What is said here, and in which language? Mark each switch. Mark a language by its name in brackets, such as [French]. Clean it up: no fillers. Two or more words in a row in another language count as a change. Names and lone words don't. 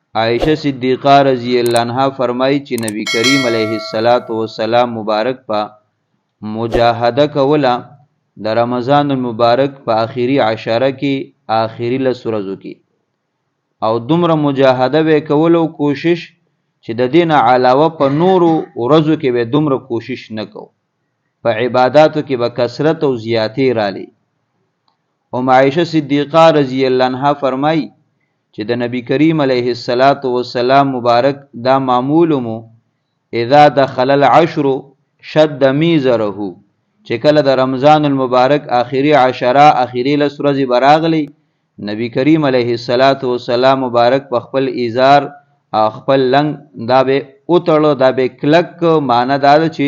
[Pashto] عائشہ صدیقہ [Arabic] رضی اللہ عنہا [Pashto] فرمائی چې نبی کریم [Arabic] علیه السلام [Pashto] مبارک په مجاهده کوله د رمضان المبارک په آخري عشره کې آخري 10 ورځو کې او دومره مجاهده به کولو کوشش چې د دین علاوه په نورو ورځو کې به دومره کوشش نکو په عبادتو کې به کثرت او زیاتې رالی عائشہ صدیقہ [Arabic] رضی اللہ عنہا [Pashto] فرمائی چې د نبی کریم [Arabic] علیه السلام [Pashto] مبارک دا معمولمو [Arabic] اذا دخل العشر شد میزره [Pashto] چې کله د رمضان المبارک آخري عشره آخري 10 ورځې براغلی نبی کریم [Arabic] علیه السلام [Pashto] مبارک په خپل ایزار خپل لنګ دا به اوتړو دا به کلک معنی دا